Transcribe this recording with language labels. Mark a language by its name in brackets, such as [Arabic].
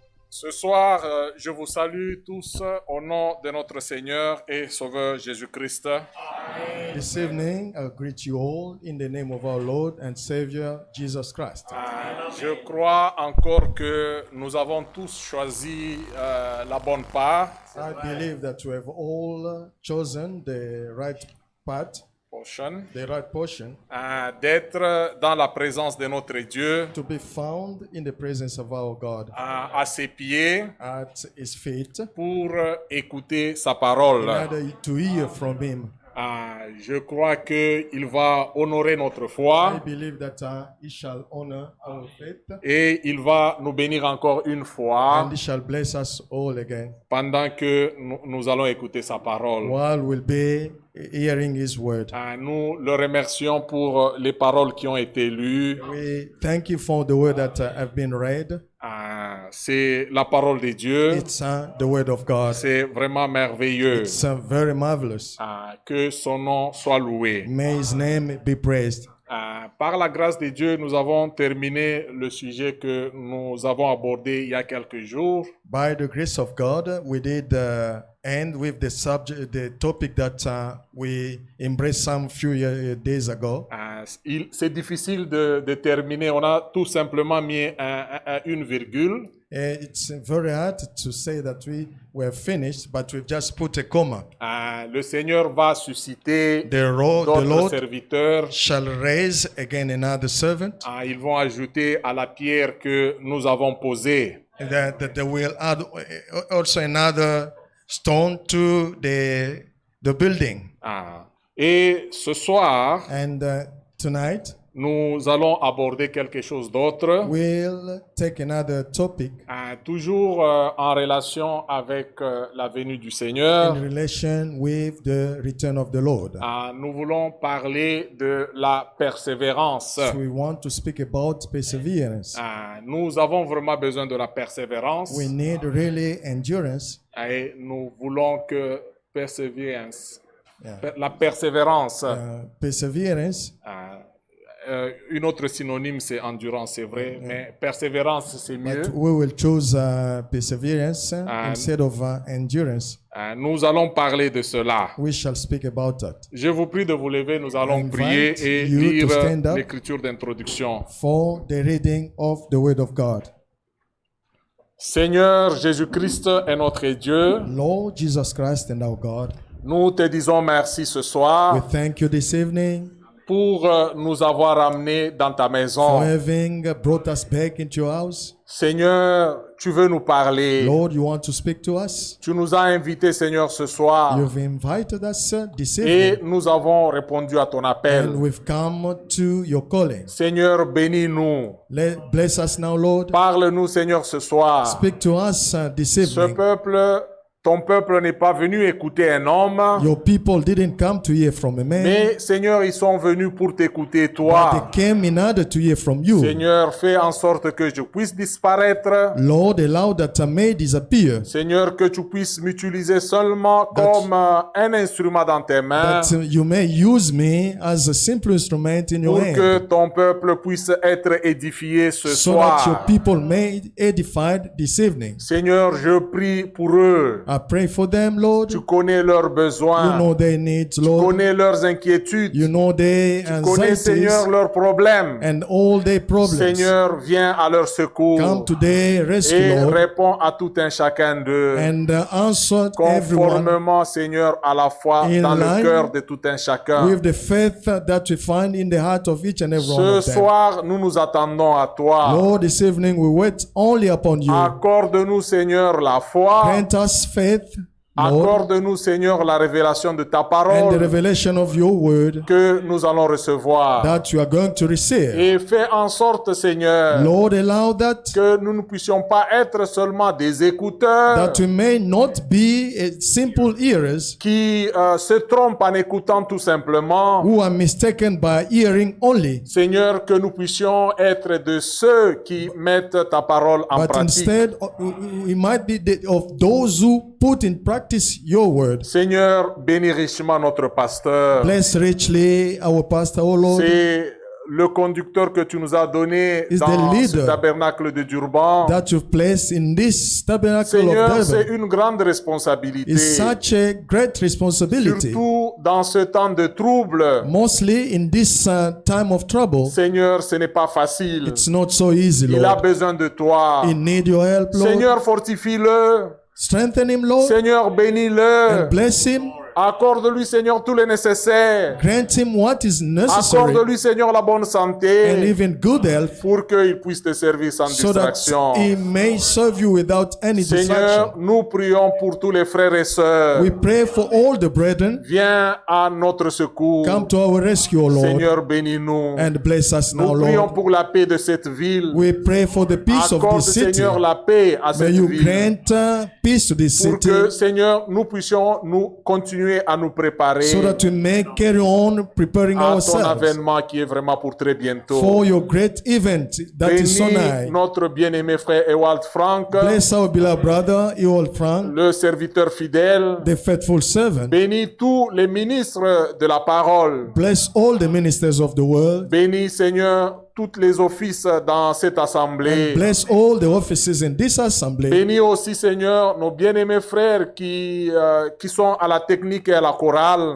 [French] Ce soir, je vous salue tous au nom de notre Seigneur et Sauveur Jésus-Christ. [English] This evening, I greet you all in the name of our Lord and Savior Jesus Christ. [French] Je crois encore que nous avons tous choisi la bonne part, [English] I believe that we have all chosen the right path, the right portion, [French] d'être dans la présence de notre Dieu, [English] to be found in the presence of our God [French] à ses pieds, [English] at His feet, [French] pour écouter sa [English] in [French] parole. [English] order to hear from Him. [French] Je crois qu'il va honorer notre [English] I [French] foi [English] believe that He shall honor our faith [French] et il va nous bénir encore une fois [English] and He shall bless us all again [French] pendant que nous allons écouter sa parole. [English] while we'll be hearing His word. [French] Nous le remercions pour les paroles qui ont été lues. [English] We thank you for the word that have been read. [French] C'est la parole de Dieu. [English] It's the word of God. [French] C'est vraiment merveilleux. [English] It's very marvelous. [French] Que son nom soit loué. [English] May His name be praised. [French] Par la grâce de Dieu, nous avons terminé le sujet que nous avons abordé il y a quelques jours. [English] By the grace of God, we did end with the subject, the topic that we embraced some few days ago. [French] C'est difficile de terminer. On a tout simplement mis une virgule. [English] It's very hard to say that we were finished, but we've just put a comma. [French] Le Seigneur va susciter [English] The [French] d'autres [English] Lord [French] serviteurs. [English] shall raise again another servant, [French] Ils vont ajouter à la pierre que nous avons posée. [English] and that they will add also another stone to the building. [French] Et ce soir, [English] And tonight, [French] nous allons aborder quelque chose d'autre, [English] we'll take another topic [French] toujours en relation avec la venue du Seigneur. [English] in relation with the return of the Lord. [French] Nous voulons parler de la persévérance. [English] So we want to speak about perseverance. [French] Nous avons vraiment besoin de la persévérance [English] We need really endurance. [French] et nous voulons que persévérance, [English] Yeah. [French] la persévérance, [English] Perseverance, [French] une autre synonyme c'est endurance, c'est vrai, mais persévérance c'est mieux. [English] but we will choose perseverance instead of endurance. [French] Nous allons parler de cela. [English] We shall speak about that. [French] Je vous prie de vous lever, nous allons [English] I [French] prier [English] invite [French] et [English] you to [French] lire [English] stand up. [French] l'écriture d'introduction. [English] For the reading of the Word of God. [French] Seigneur Jésus-Christ est notre Dieu. [English] Lord Jesus Christ and our God, [French] Nous te disons merci ce [English] we [French] soir [English] thank you this evening [French] pour nous avoir amenés dans ta [English] for [French] maison. [English] having brought us back into your house. [French] Seigneur, tu veux nous parler. [English] Lord, you want to speak to us. [French] Tu nous as invités, Seigneur, ce soir. [English] You've invited us this [French] Et [English] evening, [French] nous avons répondu à ton appel. [English] and we've come to your calling. [French] Seigneur, bénis-nous. [English] Bless us now, Lord. [French] Parle-nous, Seigneur, ce soir. [English] Speak to us this [French] Ce [English] evening. [French] peuple, ton peuple n'est pas venu écouter un homme, [English] Your people didn't come to hear from a man, [French] mais Seigneur, ils sont venus pour t'écouter [English] but [French] toi. [English] they came in order to hear from you. [French] Seigneur, fais en sorte que je puisse disparaître. [English] Lord, allow that I may disappear, [French] Seigneur, que tu puisses m'utiliser seulement comme un instrument dans tes mains [English] that you may use me as a simple instrument in your [French] pour que [English] hand, [French] ton peuple puisse être édifié ce [English] so that your [French] soir. [English] people may be edified this evening. [French] Seigneur, je prie pour eux. [English] I pray for them, Lord. [French] Tu connais leurs [English] You [French] besoins. [English] know their needs, [French] Tu [English] Lord. [French] connais leurs inquiétudes. [English] You know their [French] Tu connais, [English] anxieties [French] Seigneur, leurs problèmes. [English] and all their problems. [French] Seigneur, viens à leur secours [English] Come to their rescue, [French] et [English] Lord, [French] réponds à tout un chacun d'eux. [English] and answer everyone [French] Conformément, Seigneur, à la foi [English] In [French] dans le [English] line [French] cœur de tout un chacun. [English] with the faith that we find in the heart of each and every one [French] Ce [English] of them. [French] soir, nous nous attendons à toi. [English] Lord, this evening we wait only upon you. [French] Accorde-nous, Seigneur, la foi. [English] Grant us faith, Lord, [French] Accorde-nous, Seigneur, la révélation de ta [English] and the [French] parole [English] revelation of your word [French] que nous allons recevoir. [English] that you are going to receive. [French] Et fais en sorte, Seigneur, [English] Lord, allow that [French] que nous ne puissions pas être seulement des écouteurs [English] we may not be simple hearers [French] qui se trompent en écoutant tout simplement. [English] who are mistaken by hearing only, [French] Seigneur, que nous puissions être de ceux qui mettent ta parole en [English] but [French] pratique. [English] instead we might be of those who put in practice your word. [French] Seigneur, bénis richement notre pasteur. [English] Bless richly our pastor, oh Lord. [French] C'est le conducteur que tu nous as donné [English] Is the [French] dans ce [English] leader [French] tabernacle de Durban. [English] that you've placed in this tabernacle [French] Seigneur, [English] of [French] c'est [English] Durban [French] une grande responsabilité. [English] is such a great responsibility. [French] Surtout dans ce temps de trouble. [English] Mostly in this time of trouble, [French] Seigneur, ce n'est pas facile. [English] it's not so easy, [French] Il a [English] Lord. [French] besoin de toi. [English] He need your help, Lord. [French] Seigneur, fortifie-le. [English] Strengthen him, Lord, [French] Seigneur, bénis-le. [English] and bless him. [French] Accorde-lui, Seigneur, tout le nécessaire. [English] Grant him what is necessary [French] Accorde-lui, Seigneur, la bonne [English] and [French] santé [English] even good health, [French] pour qu'il puisse te servir sans [English] so that [French] distraction. [English] he may serve you without any [French] Seigneur, [English] distraction. [French] nous prions pour tous les frères et sœurs. [English] We pray for all the brethren. [French] Viens à notre secours. [English] Come to our rescue, O Lord, [French] Seigneur, bénis-nous. [English] and bless us now, [French] Nous prions [English] Lord. [French] pour la paix de cette ville. [English] We pray for the peace of [French] Accorde, [English] this city. [French] Seigneur, la paix à [English] May [French] cette [English] you [French] ville. [English] grant peace to this [French] Pour [English] city, [French] que, Seigneur, nous puissions nous continuer à nous préparer [English] so that we may carry on preparing [French] à ton [English] ourselves [French] avènement qui est vraiment pour très bientôt. [English] for your great event that is so [French] Bénis [English] nigh. [French] notre bien-aimé frère Ewald Frank, [English] Bless our beloved brother, Ewald Frank, [French] le serviteur fidèle. [English] the faithful servant. [French] Bénis tous les ministres de la parole. [English] Bless all the ministers of the world. [French] Bénis, Seigneur, tous les offices dans cette assemblée. [English] Bless all the offices in this assembly. [French] Bénis aussi, Seigneur, nos bien-aimés frères qui sont à la technique et à la chorale.